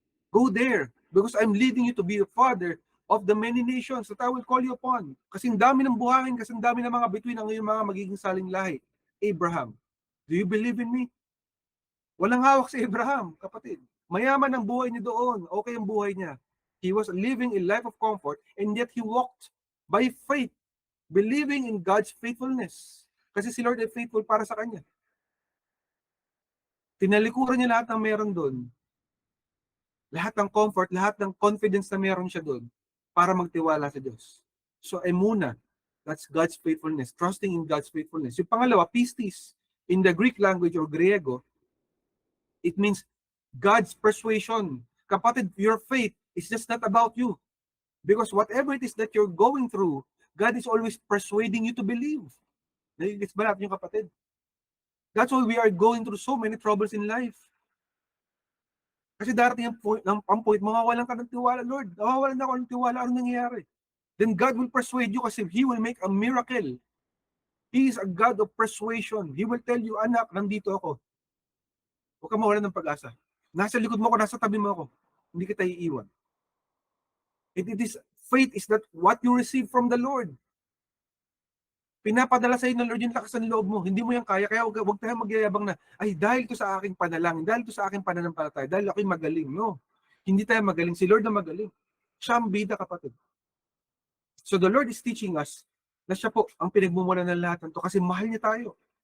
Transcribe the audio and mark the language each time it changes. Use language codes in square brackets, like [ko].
[en] Go there because I'm leading you to be a father of the many nations that I will call you upon. [tl] Kasi ang dami ng buhangin, kasi ang dami ng mga bituin ang iyong mga magiging saling lahi. [en] Abraham, do you believe in me? [tl] Walang hawak si Abraham, kapatid. Mayaman ang buhay niya doon. Okay ang buhay niya. [en] He was living a life of comfort and yet he walked by faith, believing in God's faithfulness. [tl] Kasi si Lord ay faithful para sa kanya. Tinalikuran niya lahat ng meron doon. Lahat ng comfort, lahat ng confidence na meron siya doon para magtiwala sa Diyos. [en] So, emuna, that's God's faithfulness, trusting in God's faithfulness. [tl] Yung pangalawa, [en] pistis, in the Greek language or Griego, it means God's persuasion. Kapatid, your faith is just not about you. Because whatever it is that you're going through, God is always persuading you to believe. [tl] Nagigits ba natin yung kapatid? [en] That's why we are going through so many troubles in life. [tl] Kasi darating ang point, mawawalan ka ng tiwala, Lord. Mawawalan na ako ng tiwala, ano nangyayari? [en] Then God will persuade you [tl] kasi [en] He will make a miracle. He is a God of persuasion. He will tell you, anak, [tl] nandito ako. Huwag ka mawalan ng pag-asa. Nasa likod mo ako, nasa tabi mo ako. Hindi kita iiwan. [en] Faith is that what you receive from the Lord. [tl] Pinapadala sa iyo ng Lord yung lakas ng loob mo. Hindi mo yan kaya. Kaya huwag tayo magyayabang na, ay dahil ito sa aking panalangin, dahil ito sa aking pananampalataya, dahil ako'y magaling. No. Hindi tayo magaling. Si Lord na magaling. Siya ang bida, kapatid. [en] So the Lord is teaching us [tl] na siya po ang pinagmumula ng lahat ng ito kasi mahal niya tayo.